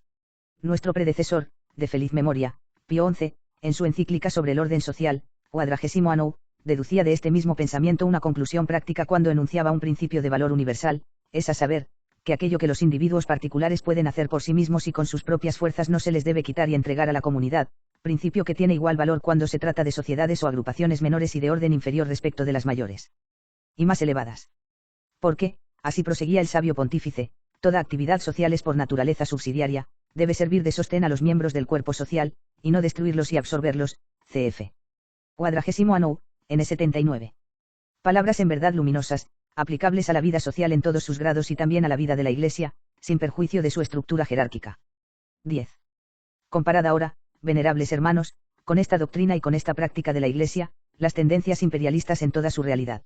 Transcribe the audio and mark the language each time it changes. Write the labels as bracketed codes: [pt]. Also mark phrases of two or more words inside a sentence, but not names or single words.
[es] Nuestro predecesor, de feliz memoria, Pío XI, en su encíclica sobre el orden social, Quadragesimo Anno, deducía de este mismo pensamiento una conclusión práctica cuando enunciaba un principio de valor universal, es a saber, que aquello que los individuos particulares pueden hacer por sí mismos y con sus propias fuerzas no se les debe quitar y entregar a la comunidad, principio que tiene igual valor cuando se trata de sociedades o agrupaciones menores y de orden inferior respecto de las mayores y más elevadas. Porque, así proseguía el sabio pontífice, toda actividad social es por naturaleza subsidiaria, debe servir de sostén a los miembros del cuerpo social, y no destruirlos y absorberlos, cf. Quadragesimo Anno, N79. Palabras en verdad luminosas, aplicables a la vida social en todos sus grados y también a la vida de la Iglesia, sin perjuicio de su estructura jerárquica. 10. Comparad ahora, venerables hermanos, con esta doctrina y con esta práctica de la Iglesia, las tendencias imperialistas en toda su realidad.